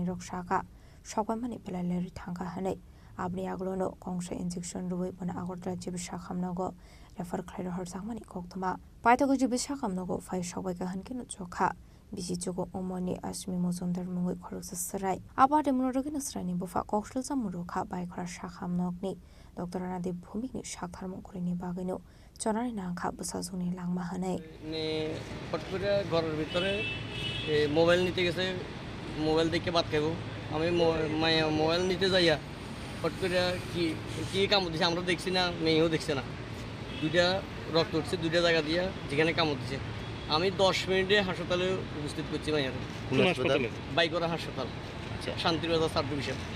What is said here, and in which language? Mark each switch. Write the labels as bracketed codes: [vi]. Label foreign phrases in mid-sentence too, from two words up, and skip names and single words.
[trp] रगसाका सगयमानि बेलालेरि थांगा हनै आबनि यागुलोनो गंसे इंजेक्शन रुबै बना आगरतला जेबु शाखामनगो रेफर खलाय रहरजाकमानि कक्तमा पाइतागो जेबु शाखामनगो फाइ सगैका हनकिनो जखा बिसिचुगो ओमनि आश्मि मजुमदार मुंगै खरगस सराय आबादे मुनरगिनो सरायनि बुफा कक्सुल जामुरुखा बायखरा शाखामनगनि डॉक्टर रानादेव भूमिकनि शाकथारमु करिनि बागैनो चनानि नांखा बसाजुनि लांमा हनै [bn] নে পটকুরা ঘরের ভিতরে মোবাইল নিতে গেছে মোবাইল দেখে ভাত খাবো আমি মোবাইল নিতে যাইয়া পটকুরা কি কামড় দিছে আমরা দেখছি না মেয়েও দেখছে না দুইটা রক্ত উঠছে দুইটা জায়গা দিয়া যেখানে কামড় দিছে আমি 10 মিনিটে হাসপাতালে উপস্থিত করছি মাইয়ার হাসপাতালে বাইকরা হাসপাতাল শান্তিবাজার সাব ডিভিশন